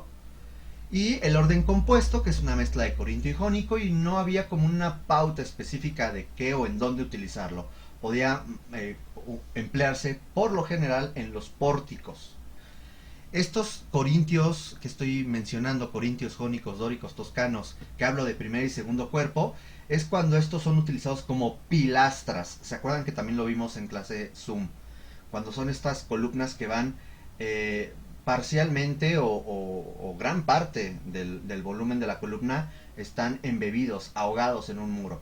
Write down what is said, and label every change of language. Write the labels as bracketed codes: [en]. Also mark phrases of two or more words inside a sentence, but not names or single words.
[es] Y el orden compuesto, que es una mezcla de corintio y jónico, y no había como una pauta específica de qué o en dónde utilizarlo. Podía emplearse por lo general en los pórticos. Estos corintios que estoy mencionando, corintios, jónicos, dóricos, toscanos, que hablo de primer y segundo cuerpo, es cuando estos son utilizados como pilastras. ¿Se acuerdan que también lo vimos en clase Zoom? Cuando son estas columnas que van parcialmente o gran parte del volumen de la columna están embebidos, ahogados en un muro.